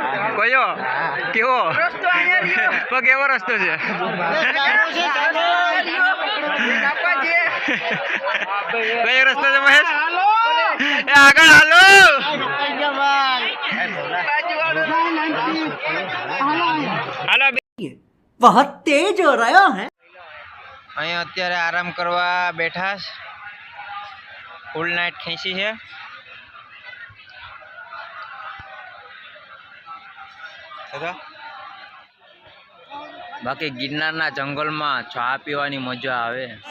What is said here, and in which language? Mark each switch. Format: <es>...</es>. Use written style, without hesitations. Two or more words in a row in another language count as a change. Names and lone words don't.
<gu>કયો કેવો તો કેવો રસ્તો છે? કયો રસ્તો છે મહેશ? એ આગળ હાલો. હાલો</gu> <hi>बहुत तेज हो रहा है.</hi> <gu>અહીંયા અત્યારે આરામ કરવા બેઠા.</gu> <en>full night</en> <gu>ખેંચી છે. બાકી ગિરનારના જંગલમાં ચા પીવાની મજા આવે.</gu>